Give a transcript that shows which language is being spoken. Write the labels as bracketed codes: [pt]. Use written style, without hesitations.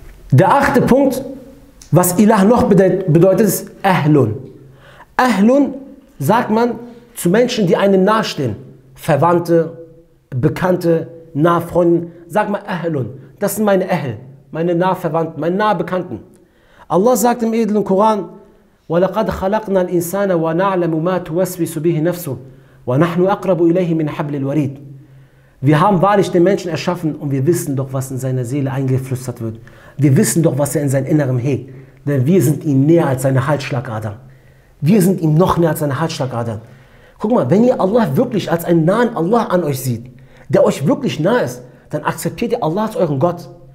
[de] Der 8. Punkt, was Ilah noch bedeutet, ist Ahlun. Ahlun sagt man zu Menschen, die einem nahestehen. Verwandte, Bekannte, Nahfreunde. Sagt man Ahlun. Das sind meine Ahl, meine Nahverwandten, meine Nahbekannten. Allah sagt im edlen Koran, [ar] وَلَقَدْ خَلَقْنَا الْإِنسَانَ وَنَعْلَمُ مَا تُوَسْوِسُ بِهِ نَفْسُهُ وَنَحْنُ أَقْرَبُ إِلَيْهِ مِنْ حَبْلِ الْوَرِيدِ. [de] Wir haben wahrlich den Menschen erschaffen und wir wissen doch, was in seiner Seele eingeflüstert wird. Wir wissen doch, was er in seinem Inneren hegt. Denn wir sind ihm näher als seine Halsschlagader. Wir sind ihm noch näher als seine Halsschlagader. Guck mal, wenn ihr Allah wirklich als einen nahen Allah an euch seht, der euch wirklich nah ist, dann akzeptiert ihr Allah als euren Gott.